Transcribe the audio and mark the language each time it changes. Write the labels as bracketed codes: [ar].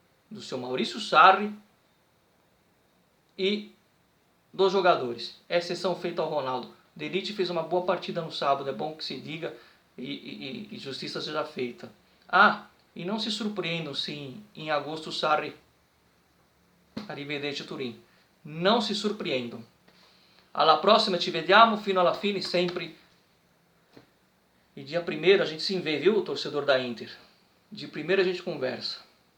[pt] Do seu Maurício Sarri e dos jogadores. Exceção feita ao Ronaldo. De Ligt fez uma boa partida no sábado, é bom que se diga e justiça seja feita. Ah, e não se surpreendam se em agosto o Sarri [it] arrivederci [pt] Turim. não se surpreendam. [it] Alla prossima, ci vediamo, fino alla fine sempre. [pt] E dia 1º a gente se vê, viu, torcedor da Inter? Dia 1º a gente conversa.